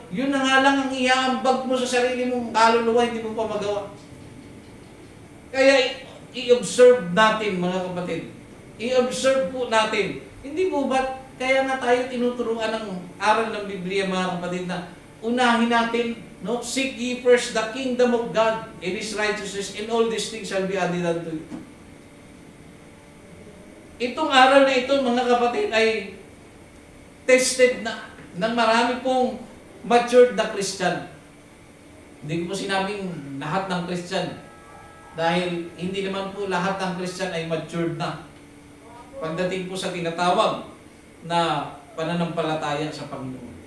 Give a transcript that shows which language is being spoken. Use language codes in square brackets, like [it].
[tl] Yun na nga lang ang iaambag mo sa sarili mong kaluluwa, hindi mo pa magawa. Kaya i-observe natin mga kapatid. I-observe po natin. Hindi po ba kaya nga tayo tinuturuan ng aral ng Biblia mga kapatid na unahin natin, no? [en] Seek ye first the kingdom of God and His righteousness, and all these things shall be added unto you. [tl] Itong aral na ito mga kapatid ay tested na ng marami pong matured na Christian. Hindi ko po sinabing lahat ng Christian dahil hindi naman po lahat ng Christian ay matured na pagdating po sa tinatawag na pananampalataya sa Panginoon.